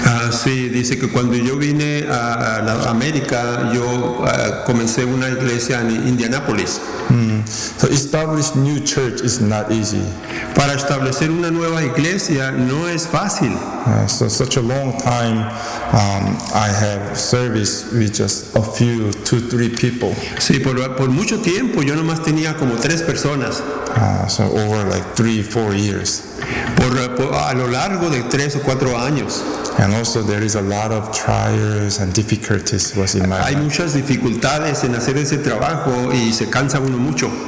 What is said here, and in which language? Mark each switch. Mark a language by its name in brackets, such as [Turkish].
[Spanish] Sí, dice que cuando yo vine a América, yo comencé una iglesia en Indianapolis. [English] So establish new church is not easy. [Spanish] Para establecer una nueva iglesia no es fácil. [English] So such a long time, I have service with just a few, 2-3 people. [Spanish] Sí, por mucho tiempo yo nomás tenía como 3 personas. [English] So over like 3-4 years. [Spanish] Por a lo largo de 3 o 4 años. [English] And also there is a lot of trials and difficulties was in my [Spanish] Hay [English] life. [Spanish] Muchas dificultades en hacer ese trabajo y se cansa uno mucho.